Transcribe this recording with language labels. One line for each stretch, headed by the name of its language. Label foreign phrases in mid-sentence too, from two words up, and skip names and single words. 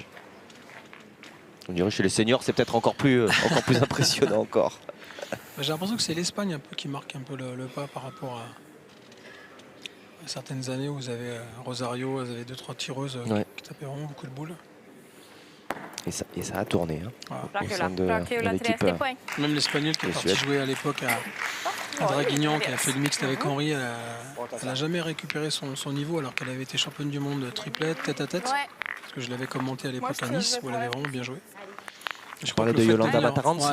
French: On dirait chez les seniors, c'est peut-être encore plus impressionnant encore. J'ai l'impression que c'est l'Espagne un peu qui marque un peu le pas par rapport à certaines années où vous avez Rosario, vous avez 2-3 tireuses Ouais. qui tapaient vraiment beaucoup de boules. Et ça a tourné hein, Voilà. au sein de
Swedish: Bra kul att
French: l'équipe.
Swedish: 30 poäng.
French: Même l'Espagnol qui est Les parti Suèdes. jouer à l'époque à Draguignan, qui a fait le mixte avec Henri, elle n'a jamais récupéré son niveau alors qu'elle avait été championne du monde triplette, tête à tête. Ouais. Parce que je l'avais commenté à l'époque à Nice où elle avait vraiment bien joué. Je parlais crois que de le fait Yolanda venir- Mataranz.